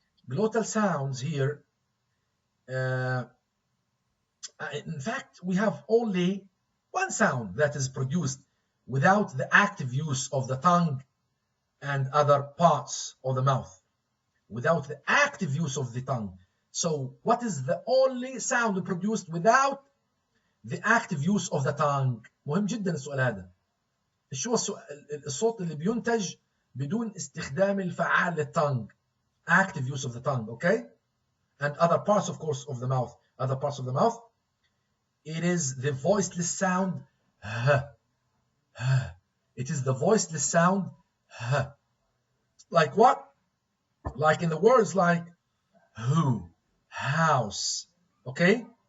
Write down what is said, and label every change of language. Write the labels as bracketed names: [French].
[English] Glottal sounds here. In fact, we have only one sound that is produced without the active use of the tongue and other parts of the mouth. Without the active use of the tongue. So what is the only sound produced without the active use of the tongue? [Arabic] مهم جدا السؤال هذا. شو الصوت اللي بينتج بدون استخدام الفعال للtongue. [English] Active use of the tongue, okay? And other parts, of course, of the mouth. Other parts of the mouth. It is the voiceless sound. It is the voiceless sound. Like what? Like in the words like who, house, okay?